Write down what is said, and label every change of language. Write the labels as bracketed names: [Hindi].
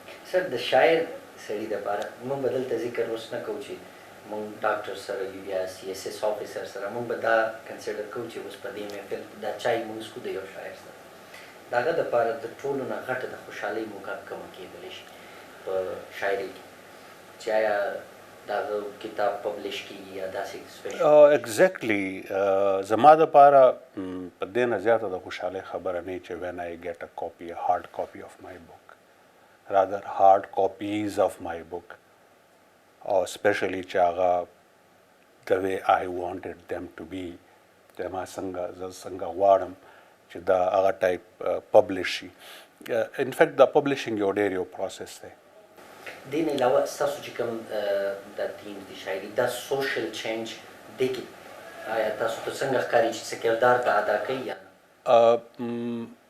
[Pashto] سر د شاعر سړي دپاره موږ به دلته ذکر اوس نه کوو چې موږ ډاکټر سره یو یا CSS آفیسر سره موږ به دا کنسیډر کوو چې اوس په دې محفل دا چای مونځ کو د یو شاعر سره د هغه دپاره د ټولو نه غټه د خوشحالۍ موقع کومه کېدلی شي په شاعري کې چې آیا د هغه کتاب پبلش کېږي یا داسې سپیشل. ایگزیکټلی زما دپاره په دې نه زیاته د خوشحالۍ خبره نه چې [English] وین آی ګیټ ا کاپي هارډ کاپي آف مای بک rather hard copies of my book, or especially [Pashto] چې هغه [English] the way I wanted them to be [Pashto] د ما څنګه غواړم چې دا هغه ټایپ پبلش شي. ان فیکټ دا پبلشینګ یو ډېر یو پروسس دی. دې نه علاوه ستاسو چې کوم دا تیمز د شاعري دا سوشل چینج دی کې آیا تاسو ته څنګه ښکاري چې څه کردار دا ادا کوي یا نه؟